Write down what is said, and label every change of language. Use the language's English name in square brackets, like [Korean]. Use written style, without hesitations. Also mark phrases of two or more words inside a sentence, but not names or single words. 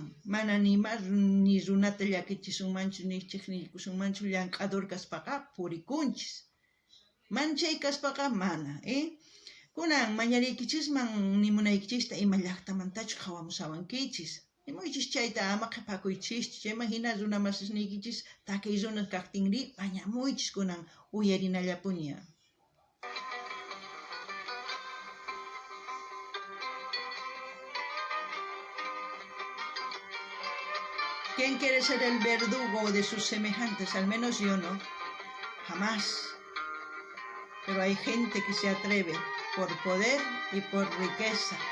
[Quechua] mana ni runata llakichisunmanchu ni chiqniykusunmanchu llank'ador kaspaqa purikunchis man chay kaspaqa mana kunan mañariykichisman nimunaykichista ima llaqtamantachu qhawamusawankichis nimuychis chayta ama qhipakuychischu chayman hina runa masisniykichis takay runa kaqtinri mañamuychis kunan uyarinallapuña. [Spanish] ¿Quién quiere ser el verdugo de sus semejantes? Al menos yo no. Jamás. Pero hay gente que se atreve por poder y por riqueza.